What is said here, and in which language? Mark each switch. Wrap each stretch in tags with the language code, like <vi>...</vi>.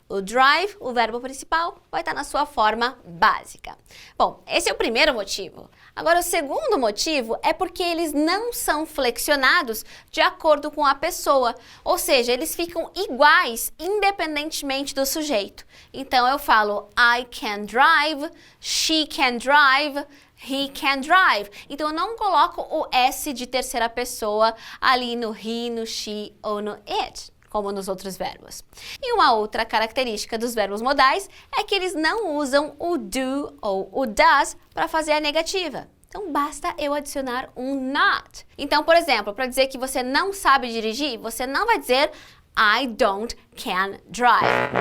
<pt>O drive, o verbo principal, vai estar na sua forma básica. Bom, esse é o primeiro motivo. Agora, o segundo motivo é porque eles não são flexionados de acordo com a pessoa, ou seja, eles ficam iguais independentemente do sujeito. Então, eu falo</pt> <en>I can drive, she can drive, he can drive.</en> <pt>Então, eu não coloco o S de terceira pessoa ali no he, no she ou no it, como nos outros verbos. E uma outra característica dos verbos modais é que eles não usam o do ou o does para fazer a negativa. Então, basta eu adicionar um not. Então, por exemplo, para dizer que você não sabe dirigir, você não vai dizer</pt> <en>I don't can drive.</en>